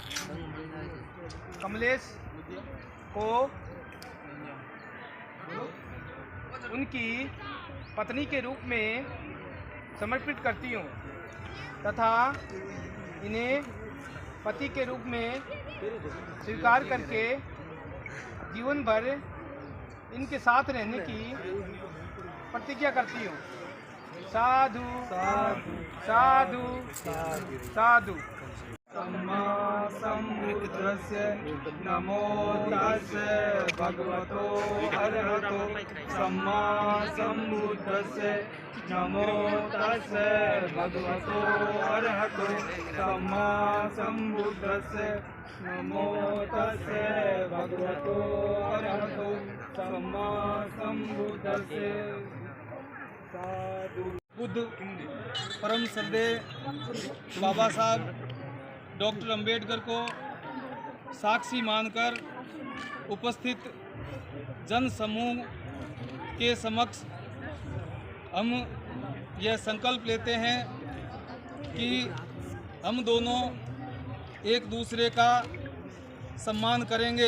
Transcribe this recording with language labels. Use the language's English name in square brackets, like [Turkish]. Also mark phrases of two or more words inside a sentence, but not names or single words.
[Hindi] कमलेश को उनकी पत्नी के रूप में समर्पित करती हूँ तथा इन्हें पति के रूप में स्वीकार करके जीवन भर इनके साथ रहने की प्रतिज्ञा करती हूँ। साधु साधु साधु साधु। [Pali] सम्मा सम्बुद्धस्य नमो तस्से भगवतो अरहतो सम्मा सम्बुद्धस्य नमो तस्से भगवतो अरहतो सम्मा सम्बुद्धस्य नमो तस्से भगवतो अरहतो सम्मा सम्बुद्धस्य। [Hindi] बुद्ध परम श्रद्धेय बाबा साहब डॉक्टर अंबेडकर को साक्षी मानकर उपस्थित जन समूह के समक्ष हम यह संकल्प लेते हैं कि हम दोनों एक दूसरे का सम्मान करेंगे।